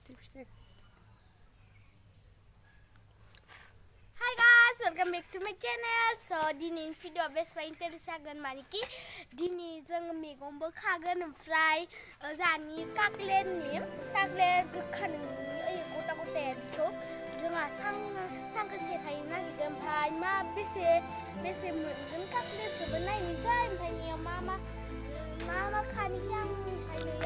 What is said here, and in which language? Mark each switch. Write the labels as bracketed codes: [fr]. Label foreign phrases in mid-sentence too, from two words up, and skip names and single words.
[en] Hi guys, welcome back to my channel. [brx] So दिनैनि भिडिअ बेसेबा इन्टारेस्ट जागोन मानेकि दिनै जोङो मैगंबो खागोन ओमफ्राय जानि काकलेटनि गोखा नोंनि गथा गथाया बेखौ जोंहा सांखौ सेफायनो नागिरदों ओमफ्राय मा बेसे मोनगोन काकलेटखौबो नायनोसै ओमफ्राय नैयाव मा खानिखि आं ओमफ्राय